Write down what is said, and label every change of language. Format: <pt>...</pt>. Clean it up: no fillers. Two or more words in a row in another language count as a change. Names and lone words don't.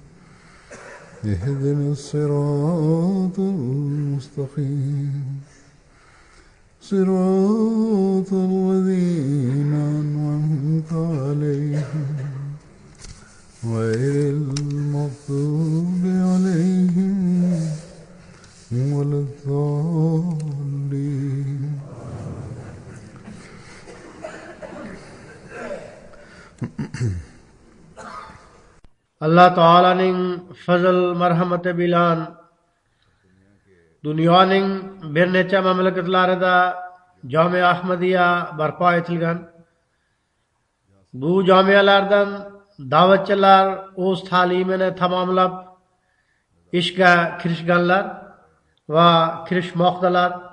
<ar>اهدنا الصراط المستقيم صراط الذين أنعمت عليهم غير المغضوب عليهم ولا الضالين.</ar> <uz>Allah Ta'alaning fazl marhamati bilan dunyoning bir necha mamlakatlarida Jamiya Ahmadiya barpo etilgan. Bu jamiyalardan da'vatchilar o'z ta'limini tamomlab ishga kirishganlar va kirishmoqdalar.</uz>